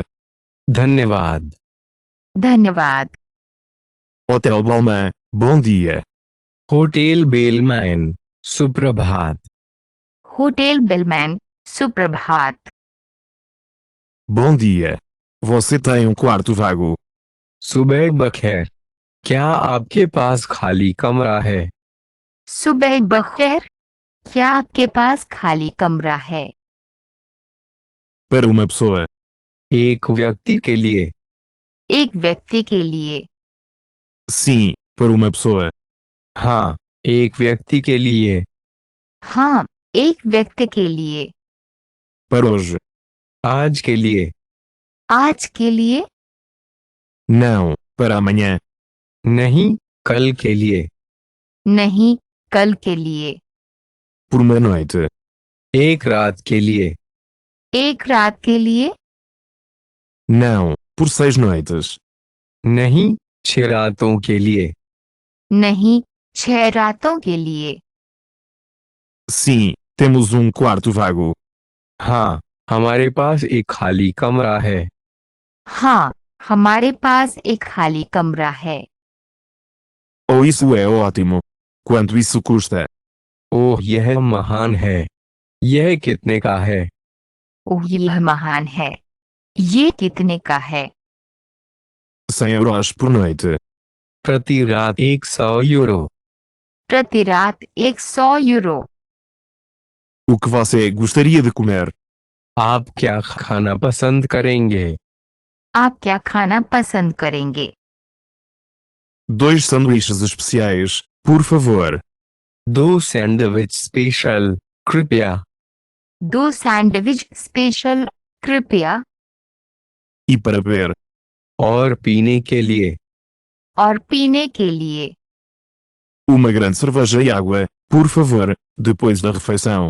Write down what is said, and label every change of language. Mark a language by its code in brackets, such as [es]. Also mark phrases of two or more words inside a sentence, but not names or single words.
[hi] धन्यवाद। धन्यवाद। [pt] Hotel Balmain, bom dia. [hi] होटल बेलमैन, सुप्रभात। होटल बेलमैन, सुप्रभात। [pt] Bom dia. Você tem um quarto vago? [hi] सुबह बखैर, क्या आपके पास खाली कमरा है? सुबह बखैर, क्या आपके पास खाली कमरा है? [pt] Para uma pessoa. [hi] एक व्यक्ति के लिए। एक व्यक्ति के लिए। [pt] Sim, para uma pessoa. [hi] हाँ, एक व्यक्ति के लिए। हाँ, एक व्यक्ति के लिए। [pt] Para hoje. [hi] आज के लिए। आज के लिए। [pt] Não, para amanhã. [hi] नहीं, कल के लिए। नहीं, कल के लिए। [pt] Por uma noite. [hi] एक रात के लिए। एक रात के लिए। [pt] Não, por 6 noites. [hi] नहीं, 6 रातों के लिए। नहीं, 6 रातों के लिए। [pt] Sim, temos um quarto vago. [hi] हाँ, हमारे पास एक खाली कमरा है। हाँ, हमारे पास एक खाली कमरा है। [pt] Oh, isso é ótimo. Quanto isso custa? [hi] ओह, यह महान है। यह कितने का है? ओह, यह महान है। ये कितने का है? [pt] 100 euros por noite. [hi] प्रति रात 100 यूरो। प्रति रात 100 यूरो। [pt] O que você gostaria de comer? [hi] आप क्या खाना पसंद करेंगे? आप क्या खाना पसंद करेंगे? [pt] 2 sanduíches especiais, por favor. [hi] 2 [en] sandwich special, [hi] कृपया। 2 [en] sandwich special, [hi] कृपया। [pt] E para beber? [hi] और पीने के लिए? और पीने के लिए? [pt] Uma grande cerveja e água, por favor, depois da refeição.